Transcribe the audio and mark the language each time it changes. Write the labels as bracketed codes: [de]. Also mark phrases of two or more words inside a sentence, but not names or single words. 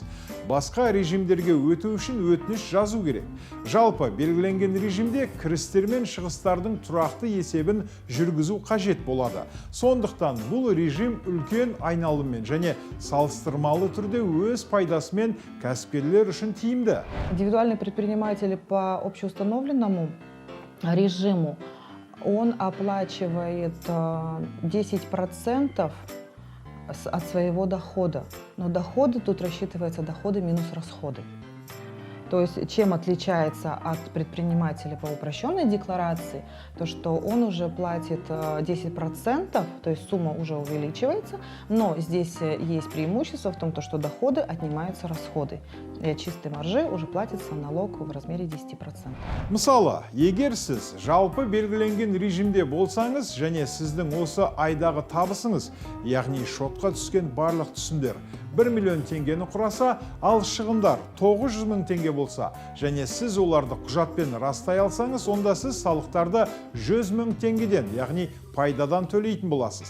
[kk] Басқа режимдерге өту үшін өтініш жазу керек. Жалпы белгіленген режимде кірістер мен шығыстардың тұрақты есебін жүргізу қажет болады. Сондықтан бұл режим үлкен айналыммен және салыстырмалы түрде өз пайдасымен кәсіпкерлер үшін тиімді. [ru] Индивидуальный предприниматель по общеустановленному режиму, он оплачивает 10% от своего дохода. Но доходы тут рассчитываются доходы минус расходы. То есть, чем отличается от предпринимателя по упрощенной декларации, то что он уже платит 10%, то есть сумма уже увеличивается, но здесь есть преимущество в том, что доходы отнимаются расходы. И от чистой маржи уже платится налог в размере 10%. [kk] Мысалы, егер сіз жалпы белгіленген режимде болсаңыз және сіздің осы айдағы табысыңыз, яғни шотқа түскен барлық түсімдер 1 миллион теңгені құраса, ал шығындар 900 мың теңге болса, және сіз оларды құжатпен растай алсаңыз, онда сіз салықтарды 100 мың теңгеден, яғни пайдадан төлейтін боласыз.